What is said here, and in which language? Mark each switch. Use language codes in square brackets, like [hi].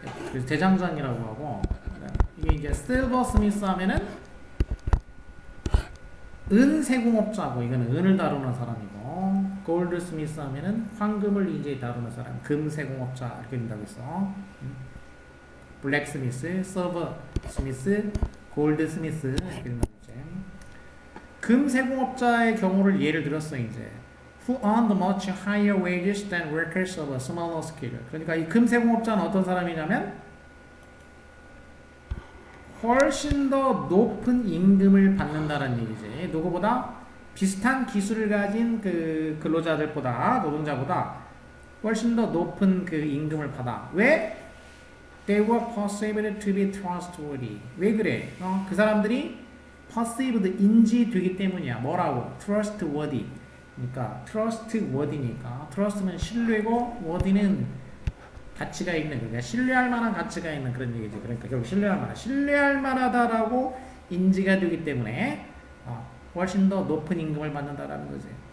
[ko] 그래서 대장장이라고 하고. 이게 이제 실버 스미스 하면은 은 세공업자고 이거는 은을 다루는 사람이고 골드 스미스 하면은 황금을 이제 다루는 사람 금 세공업자 이렇게 된다고 했어. 블랙 스미스, 실버 스미스, 골드 스미스 이렇게 된다고 했지. 금 세공업자의 경우를 예를 들었어 이제. [en] Who earned much higher wages than workers of a smaller scale. [ko] 그러니까 이 금 세공업자는 어떤 사람이냐면 훨씬 더 높은 임금을 받는다는 얘기지. 누구보다 비슷한 기술을 가진 그 근로자들보다 노동자보다 훨씬 더 높은 그 임금을 받아. 왜? [en] They were perceived to be trustworthy. [ko] 왜 그래? 그 사람들이 perceived 인지되기 때문이야. 뭐라고? trustworthy. 그러니까 trustworthy니까 trust면 신뢰고 worthy는 가치가 있는, 그러니까 신뢰할 만한 가치가 있는 그런 얘기지. 그러니까 결국 신뢰할 만하다라고 인지가 되기 때문에 훨씬 더 높은 임금을 받는다라는 거지.